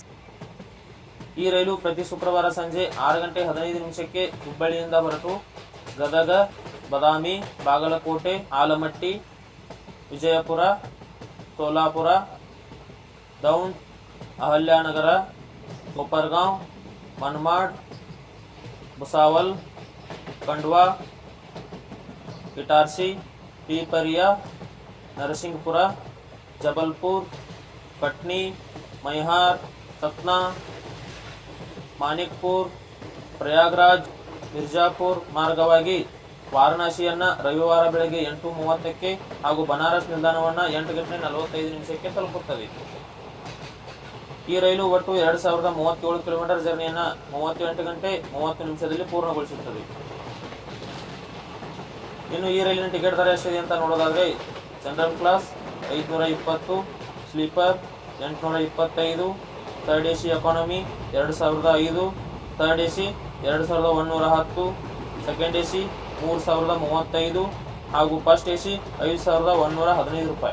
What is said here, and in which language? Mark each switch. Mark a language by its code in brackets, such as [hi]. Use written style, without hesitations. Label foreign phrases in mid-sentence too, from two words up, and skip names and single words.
[kn] ಈ ರೈಲು ಪ್ರತಿ ಶುಕ್ರವಾರ ಸಂಜೆ 6:15 ಹುಬ್ಬಳ್ಳಿಯಿಂದ ಹೊರಟು ಗದಗ, ಬದಾಮಿ, ಬಾಗಲಕೋಟೆ, ಆಲಮಟ್ಟಿ, ವಿಜಯಪುರ, ಸೋಲಾಪುರ, ದೌಂಡ್, ಅಹಲ್ಯಾನಗರ, कोपरगांव, मनमाड, भुसावल, खंडवा, इटारसी, पीपरिया, नरसिंहपुरा, जबलपुर, कटनी, मैहार, सतना, मानिकपुर, प्रयागराज, मिर्जापुर ಮಾರ್ಗವಾಗಿ ವಾರಣಾಸಿಯನ್ನ ರವಿವಾರ ಬೆಳಗ್ಗೆ 8:30ಕ್ಕೆ ಹಾಗೂ ಬನಾರಸ್ ನಿಲ್ದಾಣವನ್ನ 8:45 ತಲುಪುತ್ತದೆ. ಈ ರೈಲು ಒಟ್ಟು 2037 ಕಿಲೋಮೀಟರ್ ಜರ್ನಿಯನ್ನ 38 ಗಂಟೆ 30 ನಿಮಿಷದಲ್ಲಿ ಪೂರ್ಣಗೊಳಿಸುತ್ತದೆ. ಇನ್ನು ಈ ರೈಲಿನ ಟಿಕೆಟ್ ದರ ಎಷ್ಟಿದೆ ಅಂತ ನೋಡೋದಾದ್ರೆ [en] general class [kn] 520, ಸ್ಲೀಪರ್ 825, [en] third AC economy [kn] 2005, [en] third AC [kn] 2110, [en] second AC [kn] 3035 ಹಾಗೂ [en] first AC [kn] 5115 ರೂಪಾಯಿ.